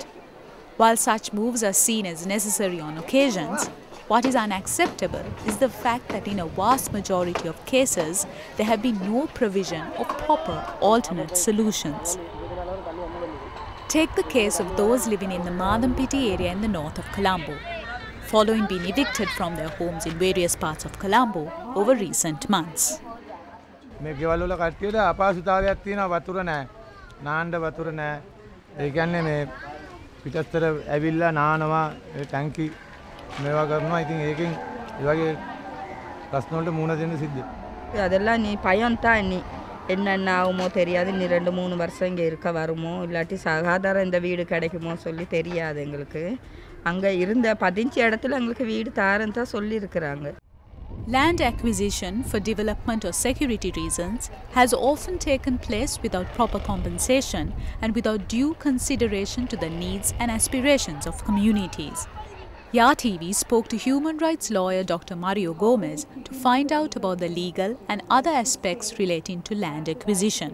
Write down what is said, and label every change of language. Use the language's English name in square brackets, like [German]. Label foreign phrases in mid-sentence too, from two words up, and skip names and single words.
[English] While such moves are seen as necessary on occasions, what is unacceptable is the fact that in a vast majority of cases, there have been no provision of proper alternate solutions. Take the case of those living in the Madampiti area in the north of Colombo, following being evicted from their homes in various parts of Colombo over recent months. [Sinhala] මේ ගෙවල් වල කට්ටියට අපහසුතාවයක් තියෙනවා වතුර නැහැ. නාන්න වතුර නැහැ. ඒ කියන්නේ මේ පිටස්තර ඇවිල්ලා නානවා ටැංකි මේවා කරනවා. ඉතින් ඒකෙන් ඒ වගේ ප්‍රශ්න වලට මුහුණ දෙන්න සිද්ධ. [Tamil] அதெல்லாம் நீ பயம் தான் நீ என்னென்ன ஆகுமோ தெரியாது நீ 2-3 வருஷம் இங்கே இருக்க வருமோ இல்லாட்டி சாதாரண இந்த வீடு கிடைக்குமோ சொல்லி தெரியாது எங்களுக்கு அங்கே இருந்த 15 இடத்துல எங்களுக்கு வீடு தாரன்னு தான் சொல்லியிருக்கிறாங்க. [English] Land acquisition for development or security reasons has often taken place without proper compensation and without due consideration to the needs and aspirations of communities. YA TV spoke to human rights lawyer Dr. Mario Gomez to find out about the legal and other aspects relating to land acquisition.